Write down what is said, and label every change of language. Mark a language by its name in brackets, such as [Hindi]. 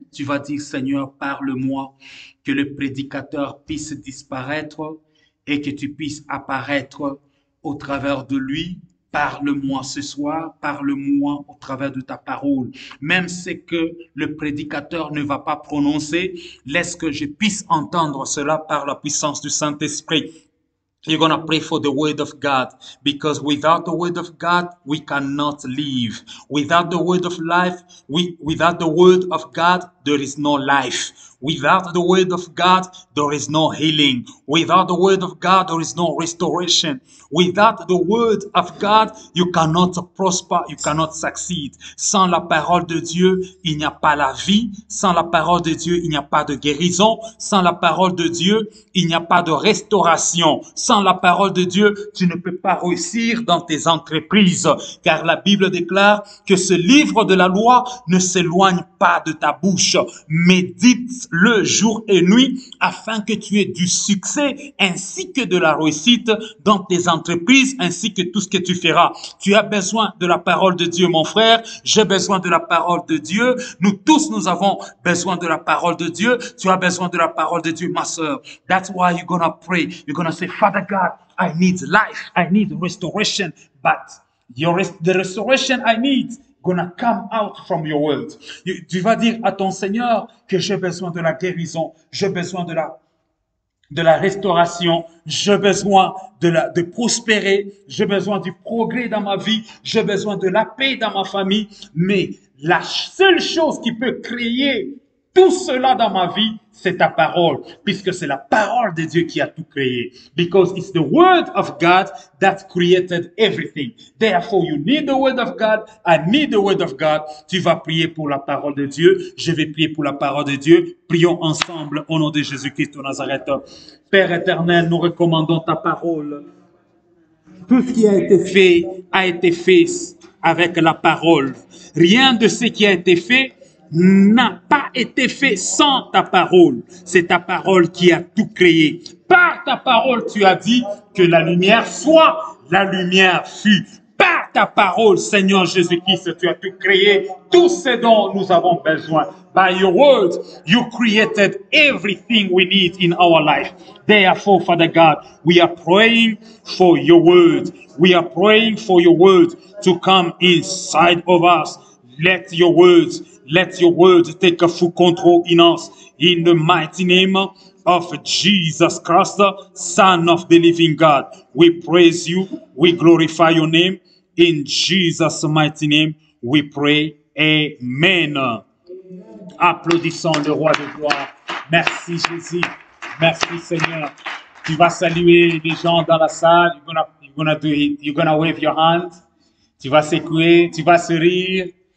[French] Tu vas dire, Seigneur, parle-moi, que le prédicateur puisse disparaître et que tu puisses apparaître au travers de lui. Parle-moi ce soir, parle-moi au travers de ta parole. Même ce que le prédicateur ne va pas prononcer, laisse que je puisse entendre cela par la puissance du Saint-Esprit. [English] You're going to pray for the word of God, because without the word of God, we cannot live. Without the word of life, without the word of God, there is no life. Without the word of God, there is no healing. Without the word of God, there is no restoration. Without the word of God, you cannot prosper, you cannot succeed. [French] Sans la parole de Dieu, il n'y a pas la vie. Sans la parole de Dieu, il n'y a pas de guérison. Sans la parole de Dieu, il n'y a pas de restauration. Sans la parole de Dieu, tu ne peux pas réussir dans tes entreprises, car la Bible déclare que ce livre de la loi ne s'éloigne pas de ta bouche. Médite-le jour et nuit afin que tu aies du succès ainsi que de la réussite dans tes entreprises ainsi que tout ce que tu feras. Tu as besoin de la parole de Dieu, mon frère. J'ai besoin de la parole de Dieu. Nous tous, nous avons besoin de la parole de Dieu. Tu as besoin de la parole de Dieu, ma sœur. [English] That's why you're gonna pray. You're gonna say, Father God, I need life. I need restoration. But the restoration I need gonna come out from your word. [French] Tu vas dire à ton Seigneur que j'ai besoin de la guérison. J'ai besoin de la restauration, j'ai besoin de prospérer, j'ai besoin du progrès dans ma vie, j'ai besoin de la paix dans ma famille, mais la seule chose qui peut créer tout cela dans ma vie, c'est ta parole, puisque c'est la parole de Dieu qui a tout créé. [English] Because it's the word of God that created everything. Therefore, you need the word of God. I need the word of God. [French] Tu vas prier pour la parole de Dieu. Je vais prier pour la parole de Dieu. Prions ensemble au nom de Jésus-Christ de Nazareth. Père éternel, nous recommandons ta parole. Tout ce qui a été fait avec la parole. Rien de ce qui a été fait n'a pas été fait sans ta parole. C'est ta parole qui a tout créé. Par ta parole, tu as dit que la lumière soit, la lumière fut. Par ta parole, Seigneur Jésus-Christ, tu as tout créé, tout ce dont nous avons besoin. [English] By your word, you created everything we need in our life. Therefore, Father God, we are praying for your word. We are praying for your word to come inside of us. Let your word take a full control in us. In the mighty name of Jesus Christ, Son of the living God, we praise you. We glorify your name. In Jesus' mighty name, we pray. [French] Amen. Applaudissons le roi de gloire. Merci Jésus. Merci Seigneur. Tu vas saluer les gens dans la salle. [English] You're gonna wave your hand. [French] Tu vas secouer, tu vas sourire.